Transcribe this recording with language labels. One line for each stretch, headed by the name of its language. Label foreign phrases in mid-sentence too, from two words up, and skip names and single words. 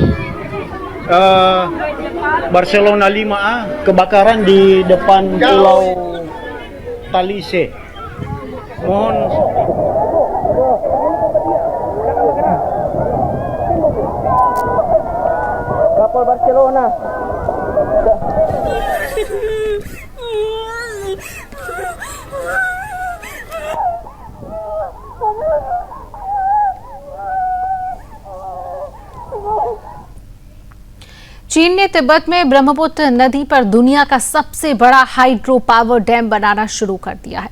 Indonesian: Barcelona 5A kebakaran di depan Pulau Talise. Mohon kapal Barcelona.
Hindi: चीन ने तिब्बत में ब्रह्मपुत्र नदी पर दुनिया का सबसे बड़ा हाइड्रो पावर डैम बनाना शुरू कर दिया है।